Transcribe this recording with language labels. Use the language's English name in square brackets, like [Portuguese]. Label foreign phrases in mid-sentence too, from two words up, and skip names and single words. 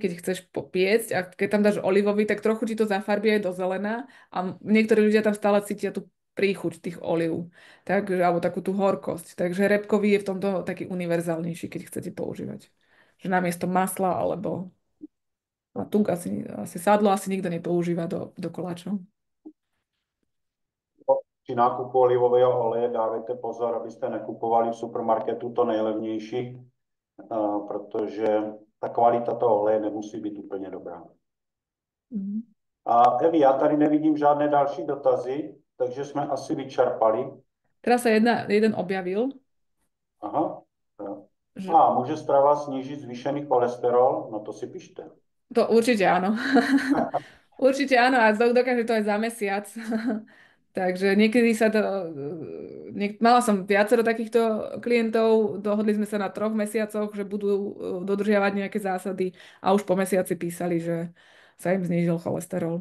[Slovak] Keď chceš piecť a keď tam dáš olivový, tak trochu ti to zafarbí aj do zelená a niektorí ľudia tam stále cítia tú príchuť tých olív, alebo takú tú horkosť. Takže repkový je v tomto taký univerzálnejší, keď chcete používať. Že namiesto masla alebo a tuk asi sadlo asi nikto nepoužíva do koláčov. [Czech] Při nákupu olivového oleje dávejte pozor, abyste nekupovali v supermarketu to nejlevnější, protože ta kvalita toho oleje nemusí být úplně dobrá. Mhm. A Evi, já tady nevidím žádné další dotazy, takže jsme asi vyčerpali. [Slovak] Teraz sa jeden objavil, [Czech] Aha. [Slovak] že [Czech] A může strava snížit zvýšený cholesterol? No to si pište. [Slovak] to určite áno. Určite áno a dokáže to aj za mesiac. Takže niekedy sa to... Mala som viacero takýchto klientov, dohodli sme sa na 3 mesiacoch, že budú dodržiavať nejaké zásady a už po mesiaci písali, že sa im znížil cholesterol.